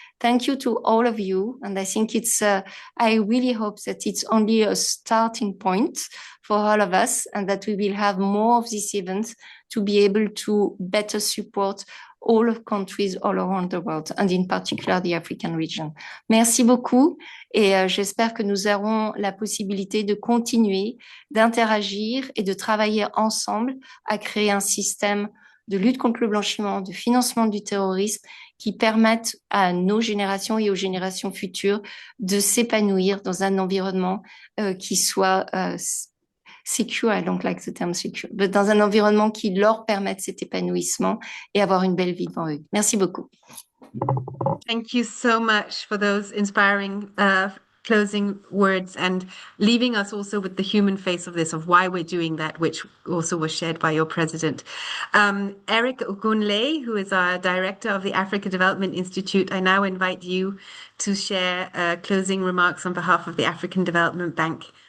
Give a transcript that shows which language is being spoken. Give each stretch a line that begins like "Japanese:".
English: Thank you to all of you. And I think I really hope that it's only a starting point for all of us, and that we will have more of these events to be able to better support all of countries all around the world, and in particular the African region.
French: Merci beaucoup, et j'espère que nous aurons la possibilité de continuer d'interagir et de travailler ensemble à créer un système de lutte contre le blanchiment, de financement du terrorisme qui permettent à nos générations et aux générations futures de s'épanouir dans un environnement qui soit secure,
English: I don't like the term secure,
French: mais dans un environnement qui leur permette cet épanouissement et avoir une belle vie devant eux. Merci beaucoup.
English: Thank you so much for those inspiring closing words and leaving us also with the human face of this, of why we're doing that, which also was shared by your president. Eric Ogunle, who is our director of the Africa Development Institute, I now invite you to share closing remarks on behalf of the African Development Bank.